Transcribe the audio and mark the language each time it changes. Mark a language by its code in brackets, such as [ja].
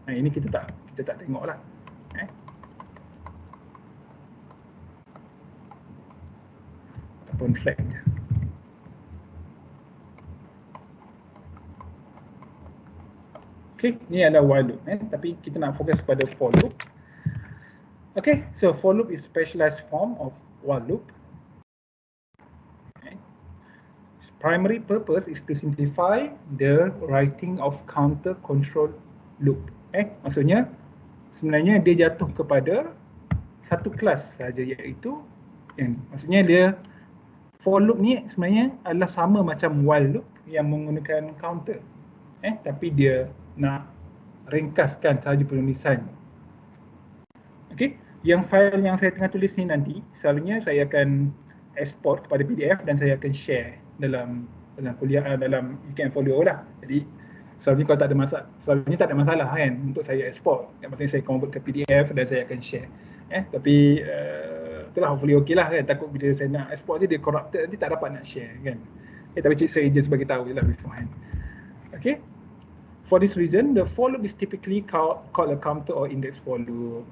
[ms] Ini kita tak tengok lah. Ataupun flag. Okay, ni adalah while loop. Tapi kita nak fokus pada for loop. [en] Okay, so for loop is specialized form of while loop. Its primary purpose is to simplify the writing of counter control loop. [ms] Maksudnya sebenarnya dia jatuh kepada satu kelas saja, iaitu maksudnya dia for loop ni sebenarnya adalah sama macam while loop yang menggunakan counter. Tapi dia nak ringkaskan sahaja penulisan. Okey, yang file yang saya tengah tulis ni nanti selalunya saya akan export kepada PDF dan saya akan share dalam kuliah, dalam weekend folio lah. Jadi selalunya kalau tak ada masalah kan untuk saya export. Maksudnya saya convert ke PDF dan saya akan share. Tapi itulah hopefully okey lah kan. Takut bila saya nak export dia corrupted, nanti tak dapat nak share kan. Tapi saya just bagi tahu je lah beforehand. Okay. [en] For this reason, the for loop is typically called a counter or index for loop.